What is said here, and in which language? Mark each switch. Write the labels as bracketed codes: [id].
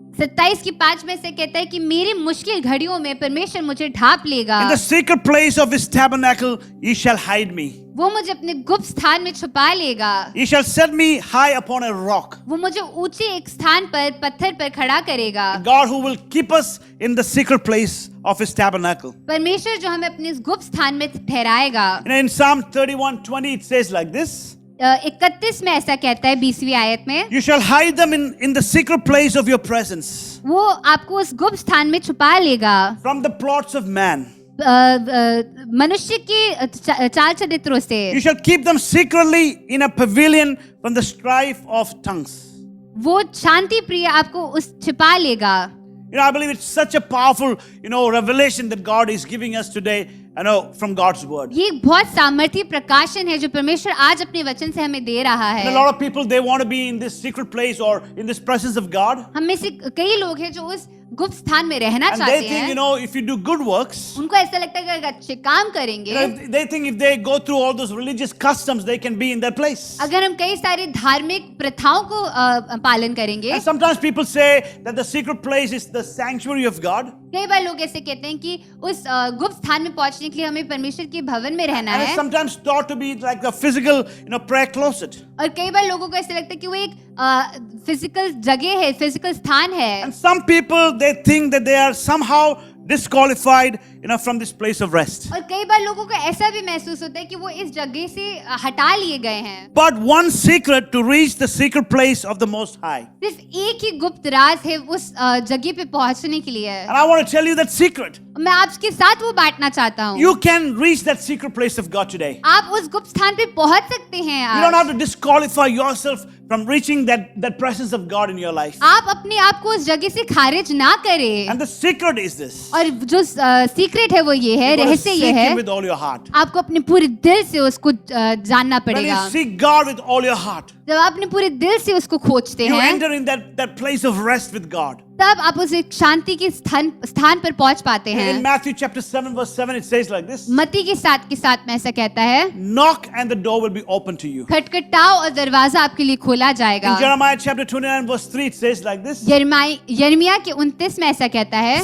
[hi] 27 की 5 में से कहता है कि मेरी मुश्किल घड़ियों में परमेश्वर मुझे ढांप लेगा। [en] In the secret place of his tabernacle, he shall hide me. [hi] वो मुझे अपने गुप्त स्थान में छुपा लेगा। [en] He shall set me high upon a rock. [hi] वो मुझे ऊंचे एक स्थान पर पत्थर पर खड़ा करेगा। [en] God who will keep us in the secret place of his tabernacle. [hi] परमेश्वर जो हमें अपने इस गुप्त स्थान में ठहराएगा। [en] And in Psalm 31:20 it says like this. [hi] 31 में ऐसा कहता है 20वीं आयत में [en] You shall hide them in the secret place of your presence [hi] वो आपको उस गुप्त स्थान में छुपा लेगा [en] from the plots of man. [hi] मनुष्य के चाल चरित्रों से। [en] You shall keep them secretly in a pavilion from the strife of tongues. [hi] वो शांति प्रिय आपको उस छिपा लेगा। [en] You know, I believe it's such a powerful, revelation that God is giving us today, from God's word. [hi] ये एक बहुत सामर्थ्य प्रकाशन है जो परमेश्वर आज अपने वचन से हमें दे रहा [en] And a [hi] है। [en] lot of people, they want to be in this secret place or in this presence of God. [hi] हम में से कई लोग हैं जो उस गुप्त स्थान में रहना [en] And [hi] चाहते [en] they think, [hi] हैं। [en] if you do good works, [hi] उनको ऐसा लगता है कि अगर अच्छे काम करेंगे, [en] they think if they go through all those religious customs, they can be in that place. [hi] अगर हम कई सारे धार्मिक प्रथाओं को पालन करेंगे। [en] And sometimes people say that the secret place is the sanctuary of God. [hi] कई बार लोग ऐसे कहते हैं कि उस गुप्त स्थान में पहुंचने के लिए हमें परमेश्वर के भवन में रहना [en] And it's [hi] है। [en] sometimes thought to be like a physical, prayer closet. [hi] और कई बार लोगों को ऐसा लगता है कि वो एक फिजिकल जगह है, फिजिकल स्थान है। [en] And some people, they think that they are somehow disqualified, from this place of rest. [hi] और कई बार लोगों को ऐसा भी महसूस होता है कि वो इस जगह से हटा लिए गए हैं। [en] But one secret to reach the secret place of the Most High. [hi] सिर्फ एक ही गुप्त राज है उस जगह पे पहुंचने के लिए। [en] And I want to tell you that secret. [hi] मैं आपके साथ वो बांटना चाहता हूँ। [en] You can reach that secret place of God today. [hi] आप उस गुप्त स्थान पे पहुंच सकते हैं [en] You don't have [hi] आज। [en] to disqualify yourself from reaching that presence of God in your life. [hi] आप अपने आप को उस जगह से खारिज ना करें। [en] And the secret is this. [hi] और जो सीक्रेट है वो ये है, [en] You gotta [hi] रहस्य ये [en] seek [hi] है, [en] Him with all your heart. [hi] आपको अपने पूरे दिल से उसको जानना [en] When you [hi] पड़ेगा। [en] seek God with all your heart, [hi] जब आप अपने पूरे दिल से उसको खोजते [en] you [hi] हैं, [en] enter in that place of rest with God. [hi] तब आप उस एक शांति के स्थान पर पहुंच पाते [en] In [hi] हैं। [en] Matthew chapter 7:7 it says like this. [hi] मत्ती के 7 के 7 में ऐसा कहता है, [en] Knock and the door will be open to you. [hi] खटखटाओ और दरवाजा आपके लिए खोला [en] In [hi] जाएगा। [en] Jeremiah chapter 29:3 it says like this. [hi] यिर्मयाह के 29 में ऐसा कहता है,